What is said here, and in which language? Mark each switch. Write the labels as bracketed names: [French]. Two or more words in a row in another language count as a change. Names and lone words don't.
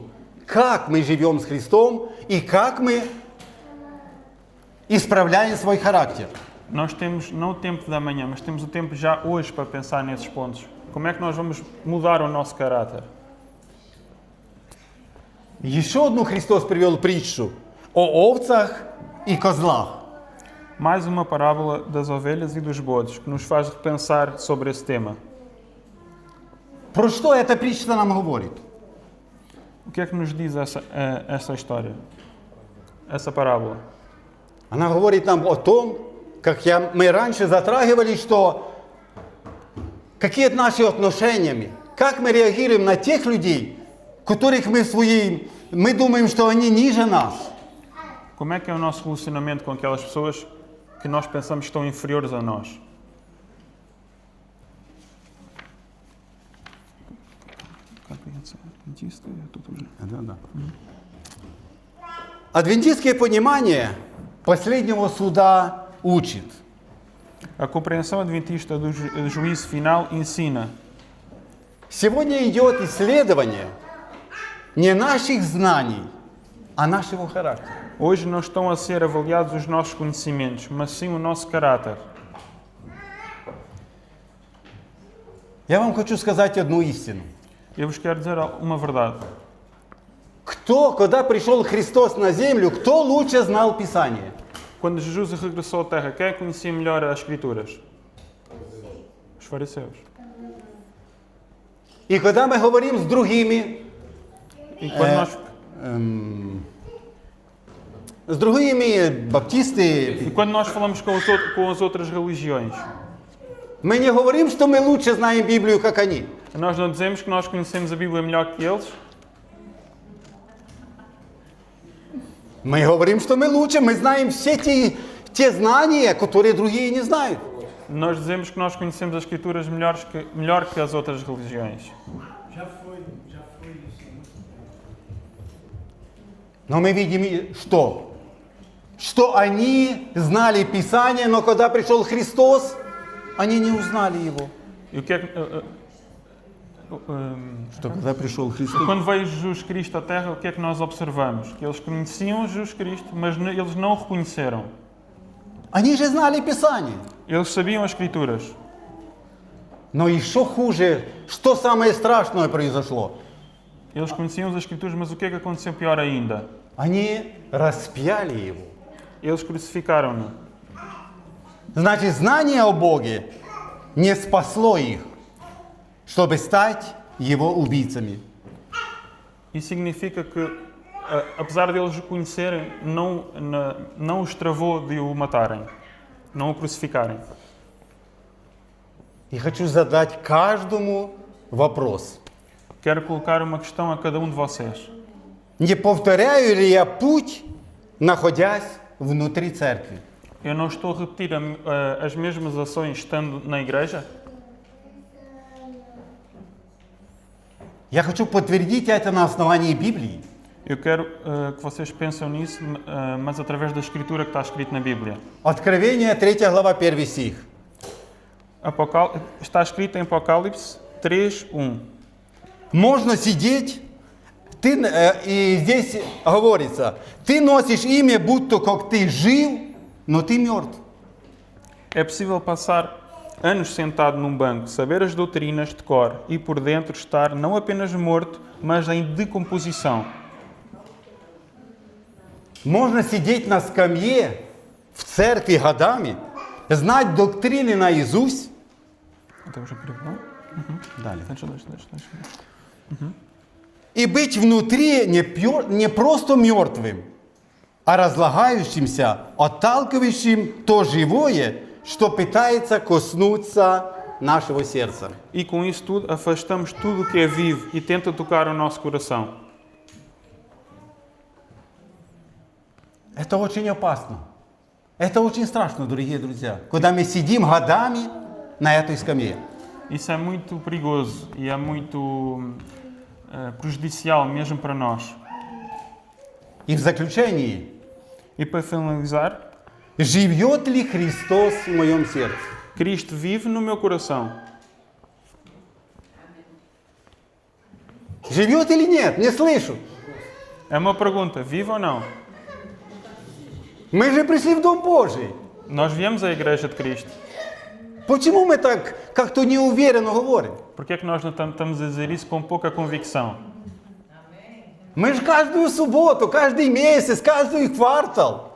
[Russian] Как мы живем с Христом и как мы исправляем свой характер. [Portuguese] Nós temos não o tempo da manhã, mas temos o tempo já hoje para pensar nesses pontos. Como é que nós vamos mudar o nosso caráter? [Russian] Еще одну Христос привел притчу о овцах и козлах. [Portuguese] Mais uma parábola das ovelhas e dos bodes, que nos faz repensar sobre esse tema. [Russian] Про что эта притча нам говорит? [Portuguese] O que é que nos diz essa história? Essa parábola? [Russian] Она говорит нам о том, как мы раньше затрагивали, что какие наши отношения, как мы реагируем на тех людей, которых мы думаем, что они ниже нас. [Portuguese] Como é que é o nosso relacionamento com aquelas pessoas que nós pensamos que estão inferiores a nós? [Russian] Адвентистское понимание последнего суда учит. [Portuguese] A compreensão adventista do juízo final ensina. [Russian] Сегодня идет исследование не наших знаний, а нашего характера. [Portuguese] Hoje não estão a ser avaliados os nossos conhecimentos, mas sim o nosso caráter. [Russian] Я вам хочу сказать одну истину. [Portuguese] Eu vos quero dizer uma verdade. [Russian] Когда пришел Христос на землю, кто лучше знал Писание? [Portuguese] Quando Jesus regressou à Terra, quem conhecia melhor as Escrituras? Os fariseus. [Russian] И когда мы говорим с другими, [Portuguese] E quando nós, [Russian] с другими баптисты, [Portuguese] e quando nós falamos com as outras religiões, [Russian] мы не говорим, что мы лучше знаем Библию, как они. [Portuguese] nós não dizemos que nós conhecemos a Bíblia melhor que eles. [Russian] Мы говорим, что мы лучше, мы знаем все те знания, которые другие не знают. [Portuguese] Nós dizemos que nós conhecemos as Escrituras melhor que as outras religiões. Já foi isso. [Russian] Но мы видим, что они знали Писание, но когда пришел Христос, они не узнали Его. [Portuguese] E o que é que, [Russian] Что когда пришел Христос? [Portuguese] quando veio Jesus Cristo à Terra, o que é que nós observamos? Que eles conheciam Jesus Cristo, mas eles não o reconheceram. [Russian] Они же знали Писание. [Portuguese] Eles sabiam as Escrituras. [Russian] Но еще хуже, что самое страшное произошло? [Portuguese] Eles conheciam as Escrituras, mas o que é que aconteceu pior ainda? [Russian] Они распяли Его. [Portuguese] Eles crucificaram-no. [Russian] Значит, знание о Боге не спасло их, чтобы стать Его убийцами. [Portuguese] Isso significa que, apesar de eles o conhecerem, não os travou de o matarem, não o crucificarem. [Russian] И хочу задать каждому вопрос. [Portuguese] Quero colocar uma questão a cada um de vocês. [Russian] Не повторяю ли я путь, находясь внутри церкви? [Portuguese] Eu não estou a repetir as mesmas ações estando na igreja? [Russian] Я хочу подтвердить это на основании Библии. [Portuguese] Eu quero que vocês pensem nisso, mas através da escritura que está escrito na Bíblia. [Russian] Откровение, 3 глава, 1 стих. [Portuguese] Está escrito em Apocalipse 3:1. [Russian] Можно сидеть, и здесь говорится, ты носишь имя, будто как ты жив, но ты мертв. [Portuguese] É possível passar anos sentado num banco, saber as doutrinas de cor e por dentro estar não apenas morto, mas em decomposição. [Russian] Можно сидеть на скамье в церкви годами, знать доктрины наизусть, Далее. [Portuguese] Deixa. [Russian] И быть внутри не просто мертвым, а разлагающимся, отталкивающим то живое, что пытается коснуться нашего сердца. [Portuguese] E com isso tudo, afastamos tudo o que é vivo e tenta tocar o nosso coração. [Russian] Это очень опасно. Это очень страшно, дорогие друзья, когда мы сидим годами на этой скамье. [Portuguese] Isso é muito perigoso e é muito prejudicial mesmo para nós. [Russian] И в заключении, [Portuguese] E para finalizar, [Russian] живет ли Христос в моем сердце? [Portuguese] Cristo vive no meu coração. [Russian] Живет или нет? Не слышу. [Portuguese] É uma pergunta, vive ou não? [Russian] Мы же пришли в Дом Божий. [Portuguese] Nós viemos à Igreja de Cristo. [Russian] Почему мы так как-то неуверенно говорим? [Portuguese] Por que é que nós não estamos a dizer isso com pouca convicção? [Russian] Мы же каждую субботу, каждый месяц, каждый квартал.